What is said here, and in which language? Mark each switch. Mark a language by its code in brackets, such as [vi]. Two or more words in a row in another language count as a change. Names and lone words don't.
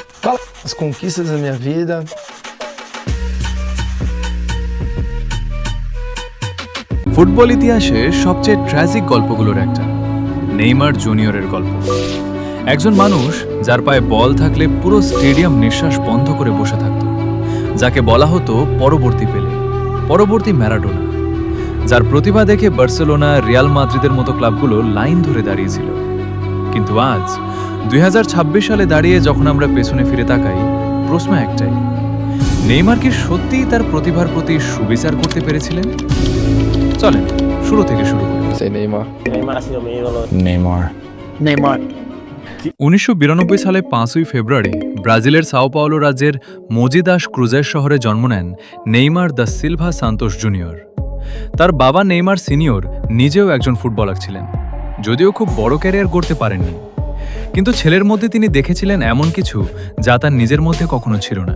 [pt] Fala as conquistas da minha vida. [bn] ফুটবল ইতিহাসে সবচেয়ে ট্র্যাজিক গল্পগুলোর একটা নেইমার জুনিয়রের গল্প। একজন মানুষ যার পায়ে বল থাকলে পুরো স্টেডিয়াম নিঃশ্বাস বন্ধ করে বসে থাকত, যাকে বলা হতো পরবর্তী পেলে, পরবর্তী ম্যারাডোনা, যার প্রতিভা দেখে বার্সেলোনা, রিয়াল মাদ্রিদের মতো ক্লাবগুলো লাইন ধরে দাঁড়িয়েছিল। কিন্তু আজ 2026 সালে দাঁড়িয়ে যখন আমরা পেছনে ফিরে তাকাই, প্রশ্ন একটাই, নেইমার কি সত্যিই তার প্রতিভার প্রতি সুবিচার করতে পেরেছিলেন? চলেন শুরু থেকে শুরু করি। [es] Neymar. Neymar ha sido mi ídolo. Neymar. [bn] 1992 সালে 5ই ফেব্রুয়ারি ব্রাজিলের সাও পাওলো রাজ্যের মোজি দাস ক্রুজেস শহরে জন্ম নেন নেইমার দা সিলভা সান্তোস জুনিয়র। তার বাবা নেইমার সিনিয়র নিজেও একজন ফুটবলার ছিলেন, যদিও খুব বড় ক্যারিয়ার গড়তে পারেননি। কিন্তু ছেলের মধ্যে তিনি দেখেছিলেন এমন কিছু যা তার নিজের মধ্যে কখনো ছিল না।